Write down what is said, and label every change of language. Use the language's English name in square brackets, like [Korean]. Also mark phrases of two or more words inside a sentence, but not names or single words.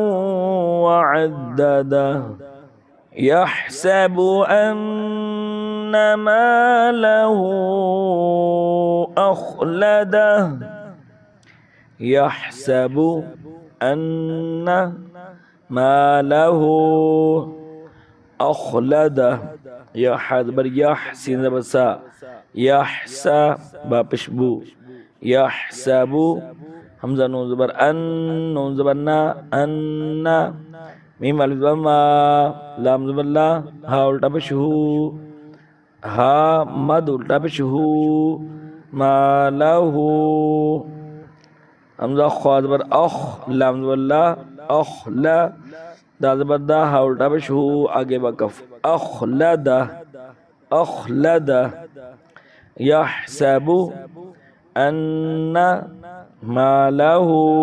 [Arabic] وعدده يحسب أن ماله أخلده يحسب أن ماله أخلده يح [Urdu] زبر یہ سین زبر سا یحسا با پیش بو یحسبو ہمزہ نون زبر ان نون زبر نا انّا میم الف زبر ما لام زبر لا ہا الٹا پیش ہو ہا مد الٹا پیش ہو مالہو ہمزہ خا زبر اخ لام زبر لا اخلا دال زبر دا ہا الٹا پیش ہو آگے وقف [Arabic] أخلده أخلده يحسب أن ماله